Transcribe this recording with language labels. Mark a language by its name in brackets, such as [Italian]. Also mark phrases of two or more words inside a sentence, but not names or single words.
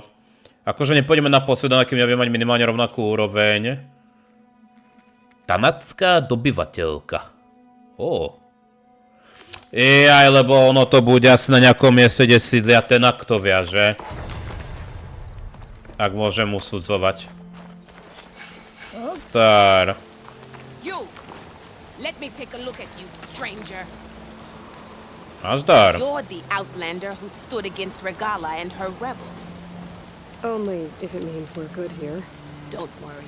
[Slovak] Akože nepôjdeme na posledná, kým nebudeme mať minimálne rovnakú úroveň. Kanacká dobyvateľka. Jaj, lebo ono to bude asi na nejakom mieste, kde sídlia tenaktovia, že? Ak môžem usudzovať. [English] Star. You! Let me take a look at you, stranger. [Slovak] Nazdar. [English] You're the outlander who stood against Regala and her rebels. Only if it means we're good here. Don't worry.